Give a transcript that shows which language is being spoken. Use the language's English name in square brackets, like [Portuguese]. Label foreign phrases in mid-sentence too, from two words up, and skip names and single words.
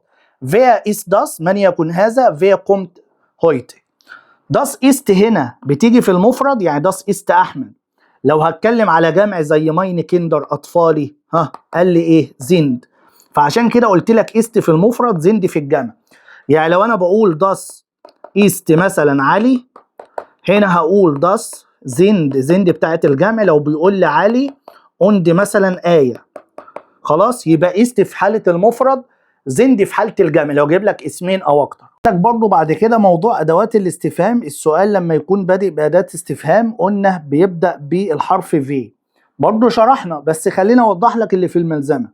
[German] wer ist das, [Arabic] من يكون هذا؟ [German] wer kommt heute. das ist [Arabic] هنا بتيجي في المفرد، يعني [German] das ist Ahmad. [Arabic] لو هتكلم على جمع زي [German] meine Kinder [Arabic] اطفالي، قال لي ايه؟ زند. فعشان كده قلت لك است في المفرد زند في الجمع. يعني لو انا بقول [German] das ist [Arabic] مثلا علي، هنا هقول [German] das sind [Arabic] بتاعت الجمع لو بيقول لي علي und مثلا آية. خلاص، يبقى ist في حالة المفرد، sind في حالة الجمع لو جايب لك اسمين او اكتر. برضو بعد كده موضوع ادوات الاستفهام. السؤال لما يكون بادئ بأداة استفهام قلنا بيبدأ بالحرف V، برضو شرحنا بس خلينا اوضح لك اللي في الملزمة.